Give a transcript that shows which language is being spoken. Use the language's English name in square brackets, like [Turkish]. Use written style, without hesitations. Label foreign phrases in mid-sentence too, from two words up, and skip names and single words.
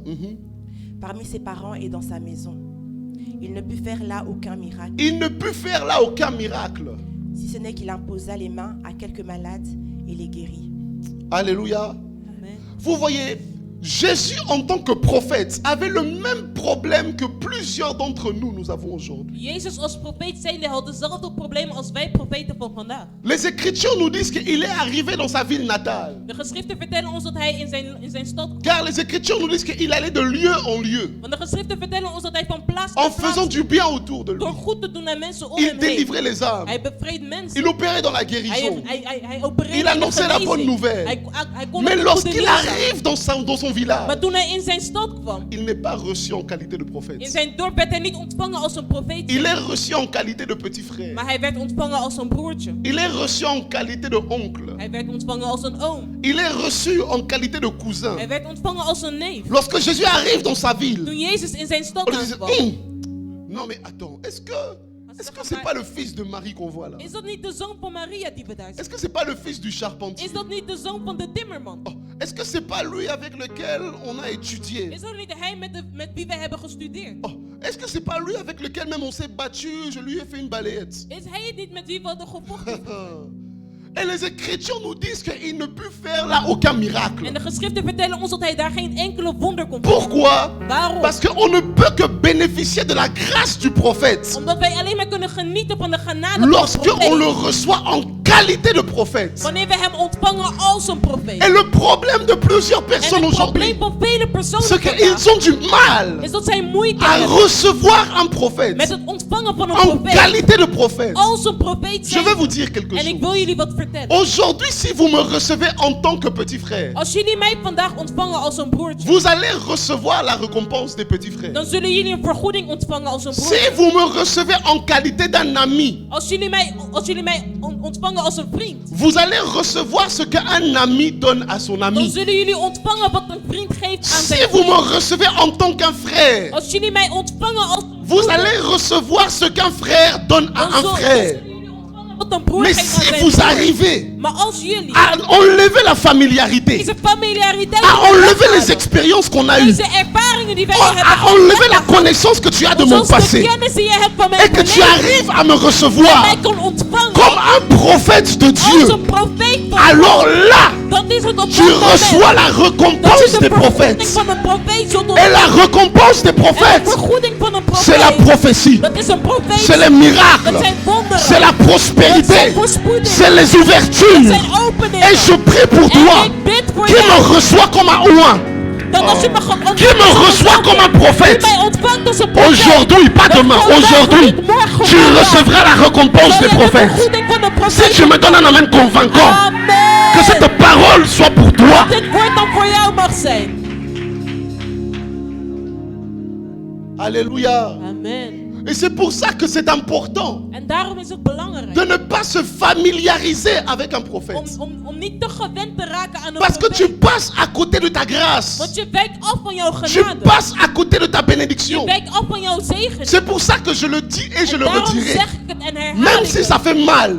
[French] parmi ses parents et dans sa maison. Il ne put faire là aucun miracle, Il ne put faire là aucun miracle. si ce n'est qu'il imposa les mains à quelques malades et les guérit. Alléluia. Amen. Vous voyez, Jésus en tant que prophète avait le même problème que plusieurs d'entre nous avons aujourd'hui. [Dutch] Jezus als profeet zijnde had dezelfde problemen als wij profeten van vandaag. [French] Les Écritures nous disent qu'il est arrivé dans sa ville natale. [Dutch] De geschriften vertellen ons dat hij in zijn stad kwam. [French] Car les Écritures nous disent qu'il allait de lieu en lieu, [Dutch] Want de geschriften vertellen ons dat hij van plaats [French] en [Dutch] tot [French] faisant [Dutch] plaats, [French] du bien autour de lui. [Dutch] door goed te doen aan mensen om [French] Il [Dutch] hem heen. [French] délivrait les âmes. [Dutch] Hij bevrijdt mensen. [French] Il opérait dans la guérison. [Dutch] Hij opereerde [French] Il [Dutch] in de [French] annonçait la bonne [Dutch] genezing. [French] nouvelle. [Dutch] Hij kon [French] Mais [Dutch] het goede [French] lorsqu'il [Dutch] nieuws aan. [French] arrive dans son village, [Dutch] Maar toen hij in zijn stad kwam, [French] il n'est pas reçu en qualité de [Dutch] in [French] prophète. [Dutch] zijn dorp werd hij niet ontvangen als een profeet, [French] Il est reçu en qualité de petit frère. [Dutch] maar hij werd ontvangen als een broertje. [French] Il est reçu en qualité de oncle. [Dutch] Hij werd ontvangen als een oom. [French] Il est reçu en qualité de cousin. [Dutch] Hij werd ontvangen als een neef. [French] Lorsque Jésus arrive dans sa ville, [Dutch] Toen Jezus in zijn stad [French] on lui dit, [Dutch] aankwam, [French] non mais attends, est-ce que c'est pas le fils de Marie qu'on voit là? [Dutch] is dat niet de zoon van Maria die we daar zien? [French] Est-ce que c'est pas le fils du charpentier? [Dutch] Is dat niet de zoon van de timmerman? [French] Oh, est-ce que c'est pas lui avec lequel on a étudié? [Dutch] Is dat niet hij met wie we hebben gestudeerd? [French] Oh, est-ce que c'est pas lui avec lequel même on s'est battu, je lui ai fait une balayette? [Dutch] Is hij het niet met wie we hadden gevochten? [French] Et les Écritures nous disent qu'il ne put faire là aucun miracle. [Dutch] En de geschriften vertellen ons dat hij daar geen enkele wonder kon doen. [French] Pourquoi? [Dutch] Waarom? [French] Parce qu'on ne peut que bénéficier de la grâce du prophète [Dutch] Omdat wij alleen maar kunnen genieten van de genade van de [French] lorsqu'on le [Dutch] profeet. [French] reçoit en qualité de prophète. [Dutch] Wanneer we hem ontvangen als een profeet. [French] Et le problème de plusieurs [Dutch] En [French] personnes [Dutch] het [French] aujourd'hui, [Dutch] probleem van vele personen [French] c'est [Dutch] vandaag [French] qu'ils ont du mal [Dutch] is dat zij moeite [French] à [Dutch] hebben [French] recevoir un [Dutch] met [French] prophète [Dutch] het ontvangen van een [French] en [Dutch] profeet. [French] qualité de prophète. [Dutch] Als een profeet [French] Je [Dutch] zijn. [French] vais vous dire quelque [Dutch] En ik [French] chose. [Dutch] wil jullie wat vertellen. [French] Aujourd'hui, si vous me recevez en tant que petit frère, [Dutch] Als jullie mij vandaag ontvangen als een broertje, [French] vous allez recevoir la récompense des petits frères. [Dutch] dan zullen jullie een vergoeding ontvangen als een [French] Si [Dutch] broertje. [French] vous me recevez en qualité d'un ami, [Dutch] Als jullie mij ontvangen als een vriend, [French] vous allez recevoir ce qu'un ami donne à son [Dutch] dan [French] ami. [Dutch] zullen jullie ontvangen wat een vriend geeft aan [French] Si [Dutch] zijn [French] vous me [Dutch] vriend. [French] recevez en tant qu'un frère, [Dutch] Als jullie mij ontvangen als een [French] vous [Dutch] broer, [French] allez recevoir ce qu'un frère donne à [Dutch] dan [French] un [Dutch] zullen [French] frère. [Dutch] jullie ontvangen wat een broer [French] Mais [Dutch] geeft aan [French] si [Dutch] zijn [French] vous [Dutch] broer. [French] arrivez [Dutch] Maar als jullie [French] à enlever la familiarité, [Dutch] deze familiariteit, [French] à enlever les expériences qu'on a eues, [Dutch] deze ervaringen die wij [French] à [Dutch] hebben [French] enlever la connaissance que tu as de mon [Dutch] zoals de [French] passé, [Dutch] kennis die je hebt van mijn [French] et que tu [Dutch] verleden, [French] arrives à me [Dutch] en [French] recevoir [Dutch] mij kon ontvangen [French] comme un prophète de [Dutch] als [French] Dieu, [Dutch] een profeet van [French] alors là, [Dutch] dan is het op [French] tu [Dutch] dat moment [French] reçois la [Dutch] dat je [French] récompense [Dutch] de [French] des [Dutch] vergoeding [French] prophètes. [Dutch] van een profeet zult [French] Et la [Dutch] ontvangen. [French] récompense des [Dutch] En de [French] prophètes, [Dutch] vergoeding van een [French] c'est la [Dutch] profeet, [French] prophétie, [Dutch] dat is een profeet, [French] c'est les [Dutch] dat [French] miracles, [Dutch] zijn wonderen, [French] c'est la prospérité, c'est les [Dutch] dat [French] ouvertures. [Dutch] zijn openingen. [French] Et je prie pour toi [Dutch] En ik bid voor [French] qui me [Dutch] jou, [French] reçoit comme un oint, [Dutch] dat als je me ontvangt [French] qui me reçoit comme un [Dutch] die [French] prophète. [Dutch] mij ontvangt als een profeet, [French] Aujourd'hui, pas demain, aujourd'hui, tu recevras la récompense [Dutch] zal [French] des [Dutch] je de [French] prophètes. [Dutch] vergoeding van de [French] Si [Dutch] profeet [French] tu me donnes un amen convaincant, que [Dutch] Amen. [French] cette parole soit pour toi. [Dutch] Dit woord dan voor jou mag zijn. [French] Alléluia. [Dutch] Amen. [French] Et c'est pour ça que c'est important [Dutch] En daarom is het belangrijk [French] de ne pas se familiariser avec un prophète. [Dutch] om niet te gewend te raken aan een [French] Parce que tu [Dutch] profeet. [French] passes à côté de ta grâce. [Dutch] Want je wijkt af van jouw [French] Tu [Dutch] genade. [French] passes à côté de ta [Dutch] Je [French] bénédiction. [Dutch] wijkt af van jouw zegen. [French] C'est pour ça que je le dis et je [Dutch] En [French] le [Dutch] daarom [French] redirai. [Dutch] zeg ik het en herhaal [French] Même [Dutch] ik [French] si [Dutch] het. [French] ça fait mal.